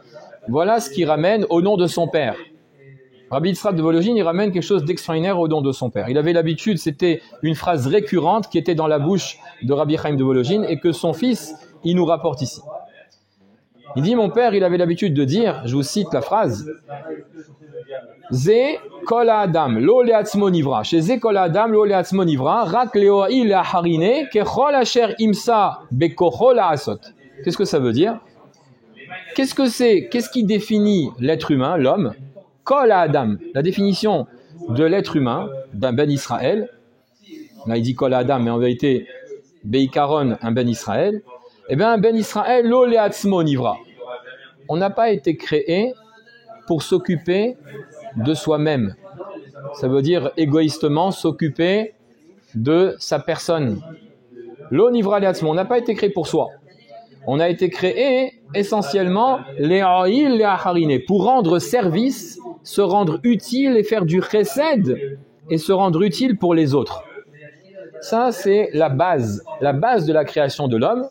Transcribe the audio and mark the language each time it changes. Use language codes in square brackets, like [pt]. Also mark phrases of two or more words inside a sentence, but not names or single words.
[fr] Voilà ce qu'il ramène au nom de son père. Rabbi Yitzhak de Volojine, il ramène quelque chose d'extraordinaire au nom de son père. Il avait l'habitude, c'était une phrase récurrente qui était dans la bouche de Rabbi Chaim de Volojine et que son fils, il nous rapporte ici. Il dit, mon père, il avait l'habitude de dire, je vous cite la phrase, [he] זה כל אדם לא לעצמו נברא. כי זה כל אדם לא לעצמו נברא רק להועיל לאחרים ככל אשר ימצא בכחו לעשות. [fr] Qu'est-ce que ça veut dire? Qu'est-ce qui définit l'être humain, l'homme? [he] כל אדם, [fr] la définition de l'être humain, d'un [he] בן ישראל, [fr] là il dit [he] כל אדם, [fr] mais en vérité, Beikaron, un [he] בן ישראל, [fr] eh bien un [he] בן ישראל, לא לעצמו נברא. [fr] On n'a pas été créé pour s'occuper de soi-même. Ça veut dire égoïstement s'occuper de sa personne. [he] לא נברא לעצמו, [fr] on n'a pas été créé pour soi. On a été créé essentiellement pour rendre service, se rendre utile et faire du chesed et se rendre utile pour les autres. Ça, c'est la base de la création de l'homme.